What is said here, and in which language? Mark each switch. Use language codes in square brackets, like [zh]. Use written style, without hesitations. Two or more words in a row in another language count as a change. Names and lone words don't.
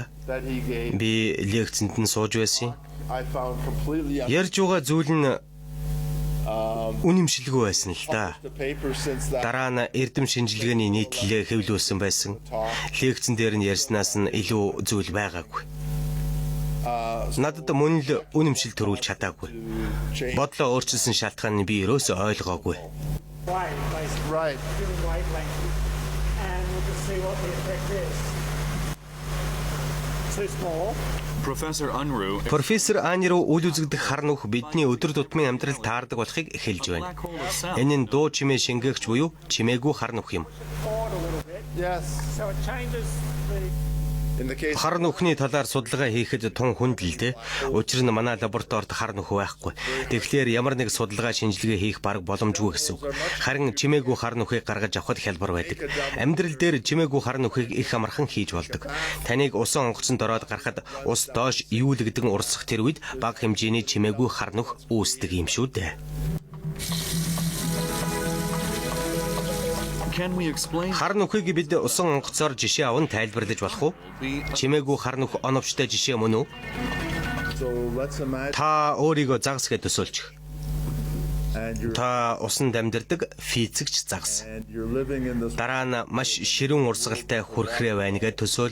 [mn] Би лекцэнд нь сууж байсан. Ярьж байгаа зүйл нь үнэмшилгүй байсан л да. Дараа нь эрдэм шинжилгээний нийтлэлээ хэвлүүлсэн байсан. Лекцэн дээр нь ярьснаас нь илүү зүйл байгаагүй. Надад мөн л үнэмшил төрүүлж чадаагүй. Бодлоо өөрчилсөн шалтгааныг би ерөөсөө ойлгоогүй. [en] Right. Given wavelength, and we'll just see what the effect is. Too small. Professor Unruh [mn] Профессор Ани руу үл үзэгдэх хар нүх бидний өдөр тутмын амьдрал таардаг болохыг хэлж байна. Энэ нь дуу чимээ шингээгч буюу чимээгүй хар нүх юм. [en] Yes. So it changes the [mn] Хар нүхний талаар судалгаа хийхэд тун хүндлэлтэй. Учир нь манай лабораторид хар нүх байхгүй. Тэгэхээр ямар нэг судалгаа шинжилгээ хийх бараг боломжгүй гэсэн үг. Харин чимээгүй хар нүхийг гаргаж авахд хялбар байдаг. Амьдрал дээр чимээгүй хар нүхийг их амархан хийж болдог. Таныг усан онгоцонд ороод гарахад ус доош ивүүлэгдэн урсах тэр үед бага хэмжээний чимээгүй хар нүх үүсдэг юм шүү дээ. [en] Can we explain [mn] Хар нүхийг бид усан онгоцоор жишээ аван тайлбарлаж болох уу? Чимээгүй хар нүх оновчтой жишээ мөн үү? Та өөрийгөө загас гэж төсөөлчих. Та усанд амьдардаг физикч загас. Дараа нь маш ширүүн урсгалтай хүрхрээ байна гэж төсөөл.